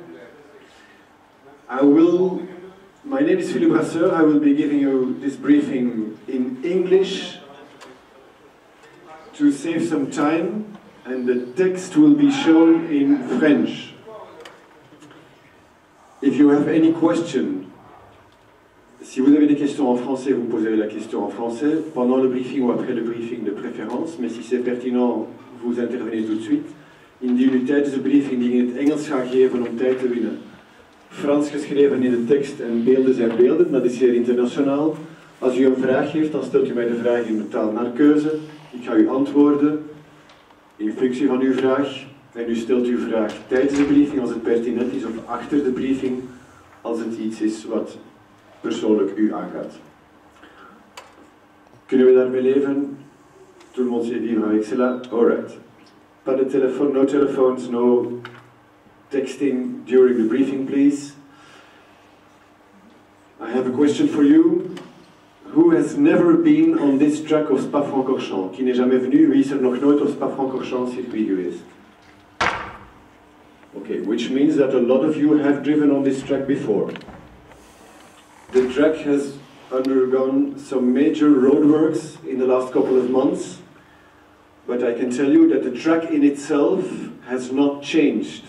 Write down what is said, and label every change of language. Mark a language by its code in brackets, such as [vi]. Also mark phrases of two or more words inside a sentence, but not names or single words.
[en] My name is Philippe Brasseur, I will be giving you this briefing in English to save some time, and the text will be shown in French. If you have any question, [fr] si vous avez des questions en français, vous poserez la question en français, pendant le briefing ou après le briefing de préférence, mais si c'est pertinent, vous intervenez tout de suite. [nl] Indien u tijdens de briefing die in het Engels gaat geven om tijd te winnen. Frans geschreven in de tekst en beelden zijn beelden, dat is zeer internationaal. Als u een vraag heeft, dan stelt u mij de vraag in de taal naar keuze. Ik ga u antwoorden in functie van uw vraag. En u stelt uw vraag tijdens de briefing als het pertinent is, of achter de briefing als het iets is wat persoonlijk u aangaat. Kunnen we daarmee leven? [fr] Tout le monde sait vivre avec cela? Alright. Pas de téléphone, [en] no telephones, no texting during the briefing, please. I have a question for you. Who has never been on this track of Spa-Francorchamps? [fr] Qui n'est jamais venu? [nl] Wie is er nog nooit op Spa-Francorchamps circuit geweest? [en] Okay, which means that a lot of you have driven on this track before. The track has undergone some major roadworks in the last couple of months, but I can tell you that the track in itself has not changed.